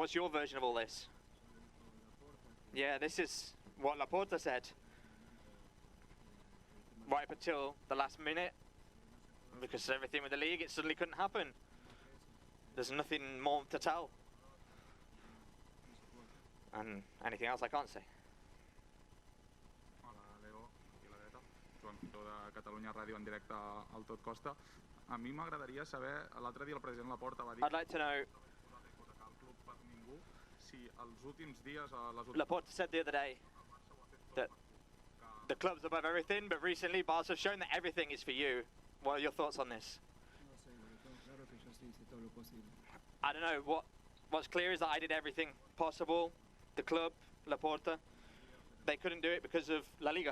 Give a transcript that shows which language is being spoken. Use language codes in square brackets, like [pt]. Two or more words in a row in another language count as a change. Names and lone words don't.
[en] What's your version of all this? Yeah, this is what Laporta said. Right up until the last minute, because of everything with the league, it suddenly couldn't happen. There's nothing more to tell. And anything else I can't say. [ca] De Catalunya Ràdio en directe al Tot Costa. A mi m'agradaria saber, l'altre dia el president Laporta va dir... [en] I'd like to know... [ca] Si els últims dies... [en] Laporta said the other day that the club's above everything, but recently Barca have shown that everything is for you. What are your thoughts on this? I don't know. What's clear is that I did everything possible. The club, Laporta, they couldn't do it because of La Liga.